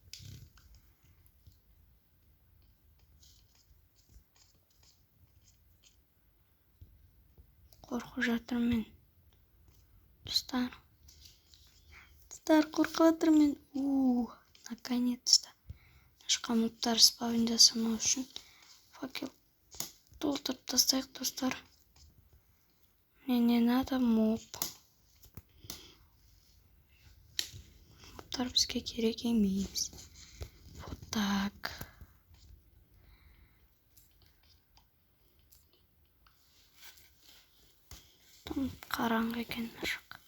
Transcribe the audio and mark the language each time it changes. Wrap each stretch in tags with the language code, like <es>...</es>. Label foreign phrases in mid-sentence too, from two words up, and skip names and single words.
<kk>Қорқып жатырмын. Достар қорқып жатырмын.</kk> <ru>Наконец-то.</ru> <kk>Нашқа мобтар спавн жасамау үшін факел толтырып тастайық, достар.</kk> <ru>Мне не надо моб.</ru> <kk>Мобтар бізге керек емес.</kk> <ru>Вот так.</ru> <kk>Там қараңғы екен мына жақ.</kk>